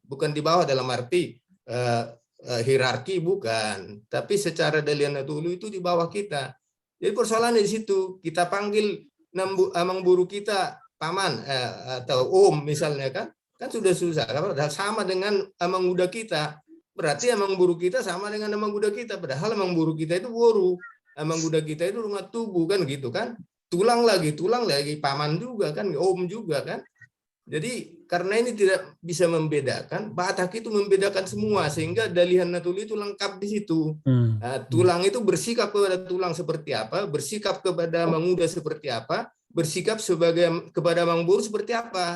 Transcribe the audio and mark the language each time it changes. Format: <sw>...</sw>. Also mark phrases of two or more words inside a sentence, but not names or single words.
<id>Bukan di bawah dalam arti hierarki bukan. Tapi secara Delian Natulu itu di bawah kita. Jadi persoalannya di situ. Kita panggil</id> <bbc>amang buru</bbc> <id>kita paman atau om misalnya kan. Kan sudah susah. Sama dengan</id> <bbc>amang muda</bbc> <id>kita. Berarti</id> <bbc>amang buru</bbc> <id>kita sama dengan</id> <bbc>amang buda</bbc> <id>kita. Padahal</id> <bbc>amang buru</bbc> <id>kita itu boru.</id> <bbc>Amang buda</bbc> <id>kita itu rumah tubuh kan gitu kan. Tulang lagi paman juga kan, om juga kan. Jadi karena ini tidak bisa membedakan, Batak itu membedakan semua sehingga Dalihan Natuli itu lengkap di situ. Tulang itu bersikap kepada tulang seperti apa, bersikap kepada</id> <bbc>amang muda</bbc> <id>seperti apa, bersikap kepada</id> <bbc>amang buru</bbc> <id>seperti apa.</id>